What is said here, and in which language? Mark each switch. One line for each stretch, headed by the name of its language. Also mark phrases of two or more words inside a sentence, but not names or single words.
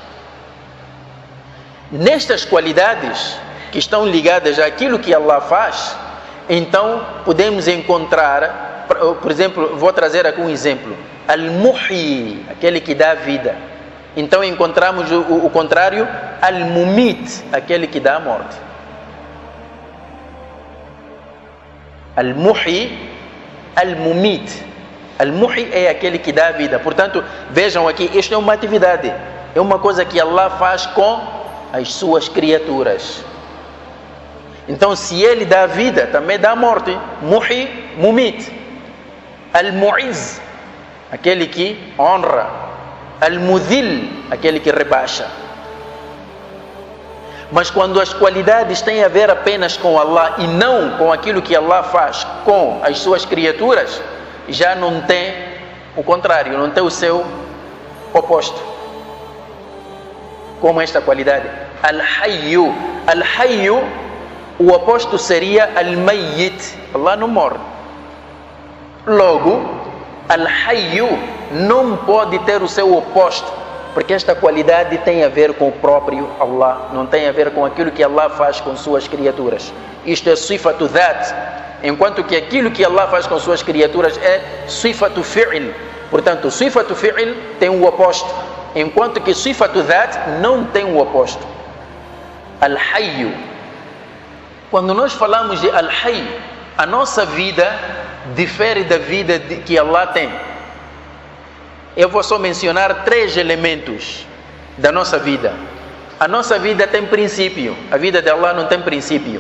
Portuguese: Nestas qualidades que estão ligadas àquilo que Allah faz, então podemos encontrar, por exemplo, vou trazer aqui um exemplo: Al-Muhyi, aquele que dá vida. Então encontramos o contrário, Al-Mumit, aquele que dá a morte. Al-Muhyi, Al-Mumit. Al-Muhyi é aquele que dá a vida. Portanto, vejam aqui, isto é uma atividade, é uma coisa que Allah faz com as suas criaturas. Então, se Ele dá a vida, também dá a morte. Muhyi, Mumit. Al-Mu'izz, aquele que honra. Al-Mudhil, aquele que rebaixa. Mas quando as qualidades têm a ver apenas com Allah e não com aquilo que Allah faz com as suas criaturas, já não tem o contrário, não tem o seu oposto. Como esta qualidade? Al-Hayyu. Al-Hayyu, o oposto seria Al-Mayyit. Allah não morre. Logo, Al-Hayyu não pode ter o seu oposto, Porque esta qualidade tem a ver com o próprio Allah, não tem a ver com aquilo que Allah faz com suas criaturas. Isto é
Arabic: صفات ذات,
Portuguese: enquanto que aquilo que Allah faz com suas criaturas é
Arabic: صفات فعل.
Portuguese: Portanto,
Arabic: صفات فعل
Portuguese: tem o oposto, enquanto que
Arabic: صفات ذات
Portuguese: não tem o oposto. Al-Hayyu. Quando nós falamos de Al-Hayy, a nossa vida difere da vida que Allah tem. Eu vou só mencionar 3 elementos da nossa vida. A nossa vida tem princípio, a vida de Allah não tem princípio.